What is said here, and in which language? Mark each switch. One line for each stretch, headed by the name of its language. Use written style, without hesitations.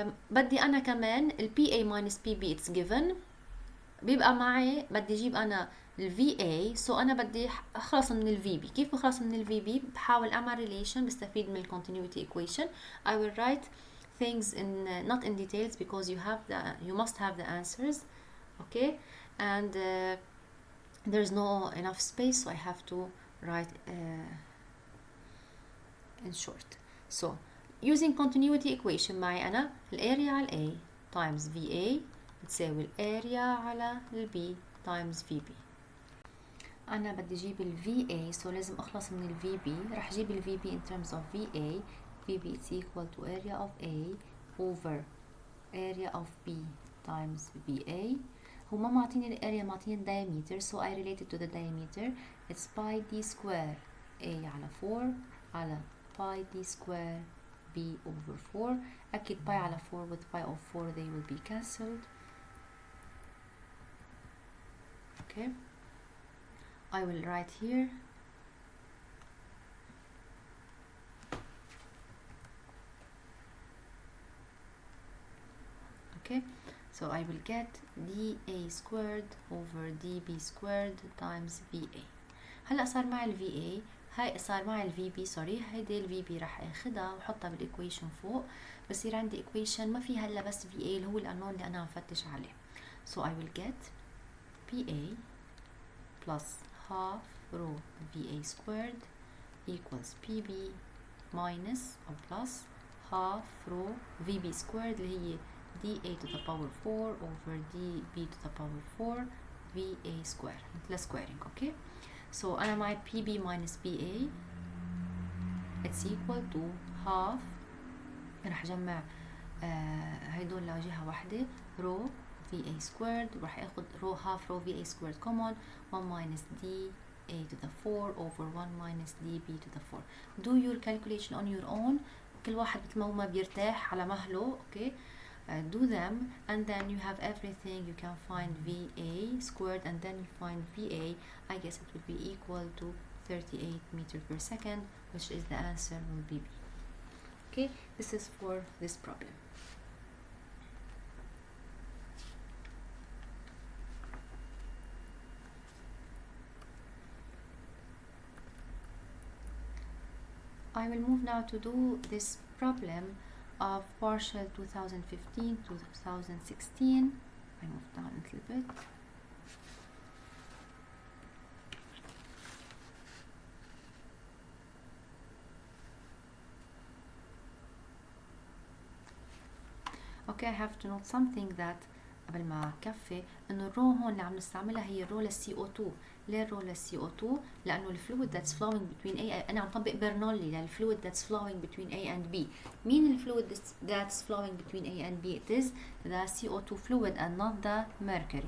Arabic: بدي أنا كمان ال PA minus PB
English: it's given.
Arabic: بيبقى معي بدي أجيب أنا ال VA so أنا بدي أخلص من ال VB. كيف بخلص من ال VB؟ بحاول أعمل relation بستفيد من ال continuity equation.
English: I will write things in not in details because you must have the answers. Okay and there's no enough space so I have to write in short. So using continuity equation
Arabic: معي أنا الاريا على A times VA بتساوي الاريا على ال B times VB. أنا بدي أجيب ال VA so لازم أخلص من ال VB. رح أجيب ال
English: VB in terms of VA. VB is equal to area of A over area of B times VA.
Arabic: هو ما معطيني الاريا معطيني ال diameter
English: so I related to the diameter. It's pi d square A على 4 على pi d square B over 4. أكيد pi على 4 with pi of 4 they will be cancelled. Okay I will write here okay so I will get dA squared over dB squared times VA.
Arabic: هلا صار معي ال VA هاي صار معي ال VB سوري هيدي ال VB رح اخدها وحطها بالايكويشن فوق بصير عندي ايكويشن ما فيها الا بس VA اللي هو القانون اللي انا عم فتش عليه.
English: so I will get PA plus half rho VA squared equals PB minus or plus half rho VB squared
Arabic: اللي هي
English: dA to the power 4 over dB to the power 4 VA square مثل squaring. okay so
Arabic: أنا معي
English: PB minus PA it's equal to half.
Arabic: رح أجمع هيدول لجهة واحدة rho VA squared ورح اخد rho half rho VA squared common 1 minus dA to the 4 over 1 minus dB to the 4.
English: do your calculation on your own.
Arabic: كل واحد مثل ما هو ما بيرتاح على مهله.
English: okay do them and then you have everything. you can find VA squared and then you find VA. I guess it will be equal to 38 meter per second, which is the answer will be B. Okay, this is for this problem. I will move now to do this problem of partial 2015 to 2016. I move down a little bit. Okay, I have to note something that
Arabic: قبل ما كفي انه الرو هون اللي عم نستعملها هي الرو للسي او 2. ليه الرو للسي او 2؟ لانه الفلويد that's flowing between A، انا عم طبق برنولي للفلويد
English: that's flowing between A and B.
Arabic: مين الفلويد
English: that's flowing between A and B؟ it is the CO2 fluid and not the mercury.